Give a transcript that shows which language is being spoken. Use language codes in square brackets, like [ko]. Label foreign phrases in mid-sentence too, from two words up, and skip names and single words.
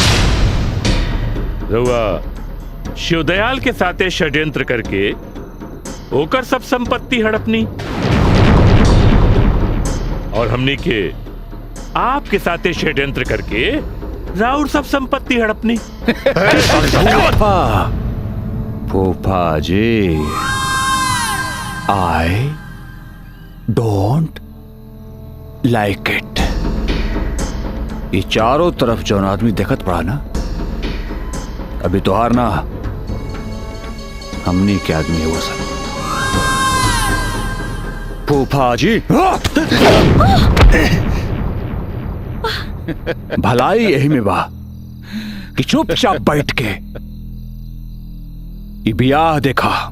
[bho] रउआ शिवदयाल के साथे षड्यंत्र करके ओकर सब संपत्ति हड़पनी और हमनी के आपके साथे षड्यंत्र करके राउर सब संपत्ति हड़पनी। फूफा जी, [en] I don't like it. [bho] ये चारों तरफ जौन आदमी देखत पड़ा ना, अभी तो हार ना हमनी के आदमी है वो सब। फूफा जी, भलाई यही में बा कि चुपचाप बैठ के ये ब्याह देखा।